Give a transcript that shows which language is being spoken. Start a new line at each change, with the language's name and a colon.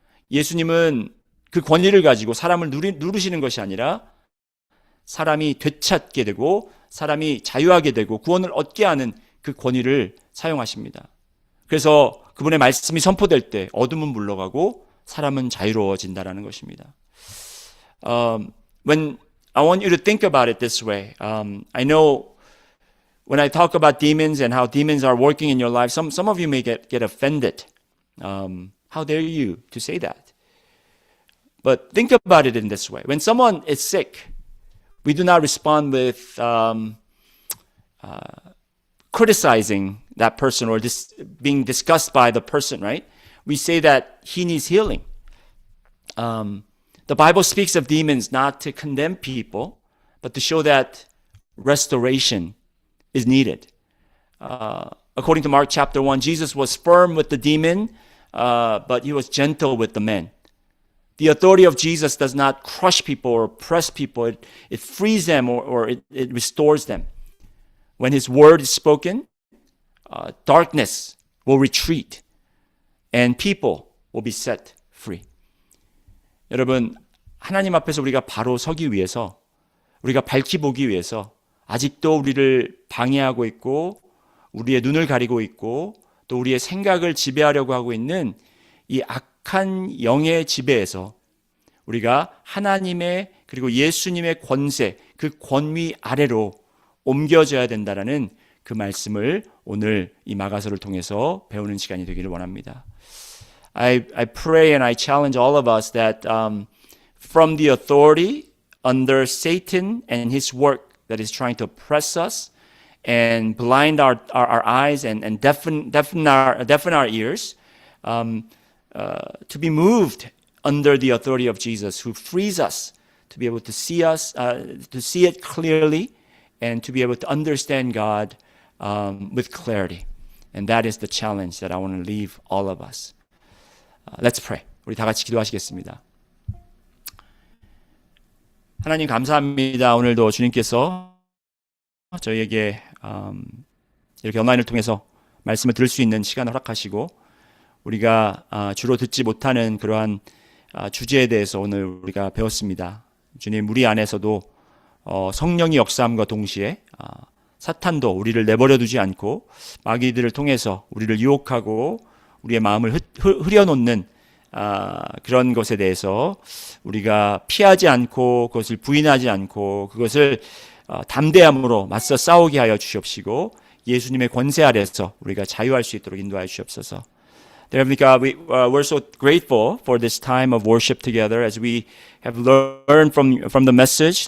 Korean: 예수님은 그 권위를 가지고 사람을 누르시는 것이 아니라 사람이 되찾게 되고 사람이 자유하게 되고 구원을 얻게 하는 그 권위를 사용하십니다. 그래서 그분의 말씀이 선포될 때 어둠은 물러가고 사람은 자유로워진다라는 것입니다.
English: When I want you to think about it this way, I know when I talk about demons and how demons are working in your life, some of you may get offended. How dare you to say that? But think about it in this way. When someone is sick, we do not respond with criticizing that person or being disgusted by the person, right? We say that he needs healing. The Bible speaks of demons not to condemn people, but to show that restoration is needed. According to Mark chapter 1, Jesus was firm with the demon, but he was gentle with the man. The authority of Jesus does not crush people or oppress people. It frees them or it restores them. When his word is spoken, darkness will retreat and people will be set free.
Korean: 여러분, 하나님 앞에서 우리가 바로 서기 위해서, 우리가 밝히 보기 위해서 아직도 우리를 방해하고 있고 우리의 눈을 가리고 있고 또 우리의 생각을 지배하려고 하고 있는 이 악한 영의 지배에서 우리가 하나님의 그리고 예수님의 권세, 그 권위 아래로 옮겨져야 된다라는 그 말씀을 오늘 이 마가서를 통해서 배우는 시간이 되기를 원합니다.
English: I pray and I challenge all of us that from the authority under Satan and his work that is trying to oppress us and blind our eyes and deafen our ears, to be moved under the authority of Jesus, who frees us to be able to see to see it clearly, and to be able to understand God with clarity. And that is the challenge that I want to leave all of us. Let's pray.
Korean: 우리 다 같이 기도하시겠습니다. 하나님 감사합니다. 오늘도 주님께서 저희에게 이렇게 온라인을 통해서 말씀을 들을 수 있는 시간을 허락하시고 우리가 주로 듣지 못하는 그러한 주제에 대해서 오늘 우리가 배웠습니다. 주님, 우리 안에서도 성령이 역사함과 동시에 사탄도 우리를 내버려 두지 않고 마귀들을 통해서 우리를 유혹하고 우리의 마음을 흐려놓는 그런 것에 대해서 우리가 피하지 않고 그것을 부인하지 않고 그것을 담대함으로 맞서 싸우게 하여 주시옵시고 예수님의 권세 아래서 우리가 자유할 수 있도록 인도하여 주옵소서.
English: Dear Heavenly God, we're so grateful for this time of worship together as we have learned from the message.